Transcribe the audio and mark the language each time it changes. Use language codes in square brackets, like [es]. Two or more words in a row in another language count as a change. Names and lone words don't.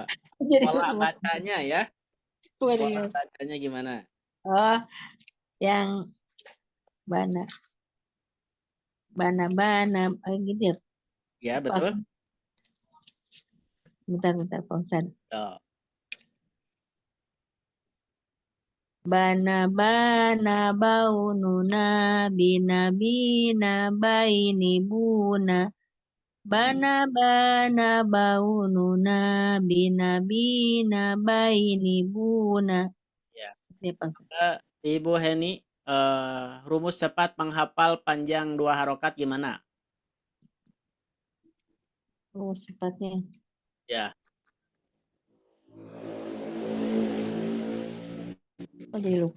[id] Jadi Pola ngomong. bacanya ya. Pola Waduh. bacanya gimana? Oh, yang bana. Bana, gitu ya. Ya, Apa? betul. Bentar, Pak Ustadz. Oh. Bana baununa bina baini buna. Bana baununa bina baini buna. Ya. Ya, Pak Ustadz. Ibu Heni, rumus cepat menghafal panjang 2 harokat gimana? Oh, cepatnya. Ya. Oh, jadi lupa.